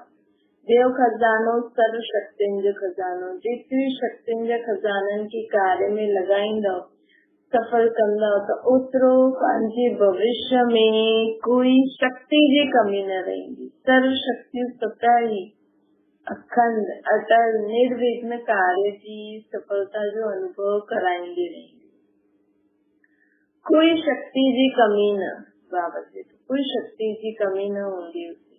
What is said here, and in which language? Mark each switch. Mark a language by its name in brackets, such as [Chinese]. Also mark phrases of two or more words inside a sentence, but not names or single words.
[Sindhi] देव खजानो सर्व शक्तियुनि जो खजानो। जेतिरी शक्तियुनि जा खजाननि खे कार्य में लॻाईंदव, सफल कंदव त ओतिरो पंहिंजे भविष्य में कोई शक्ति जी कमी न रहंदी। सर्व शक्तियूं स्वतः ही अखंड अटल निर्विघ्न कार्य जी सफलता जो अनुभव कराईंदी रहेंदी। कोई शक्ति जी कमी न [Hindi] बाबा से, कोई शक्ति जी कमी न होंगी उसे।